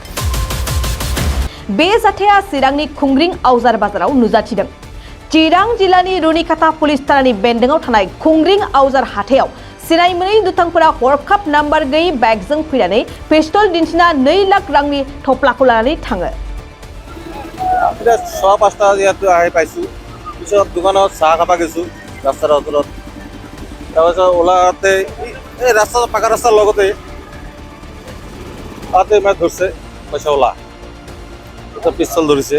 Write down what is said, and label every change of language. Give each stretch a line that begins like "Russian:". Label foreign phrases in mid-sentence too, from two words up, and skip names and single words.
Bodo: बे जाथाया चिरांनि खुंग्रिं आवजार बाजाराव नुजाथिदों। चिरां जिल्लानि रुनिकाटा पुलिस थानानि बेन्दोंआव थानाय खुंग्रिं आवजार हाथायाव सिनाय मोनै दुथांफोरा हरखाब नाम्बार गैयै बाइकजों फैनानै पिस्तल दिन्थिना 2 लाख रांनि थफ्लाखौ लानानै थाङो।
Assamese: এটা 5:30 ইয়াতো আহি পাইছোঁ। পিছত দোকানত চাহ খাব গৈছোঁ ৰাস্তাৰ ওচৰত। তাৰপিছত ওলাওঁতে এই ৰাস্তা পাকা ৰাস্তাৰ লগতে তাতে মাছ ধৰিছে পইচা ওলা পিস্তল ধৰিছে।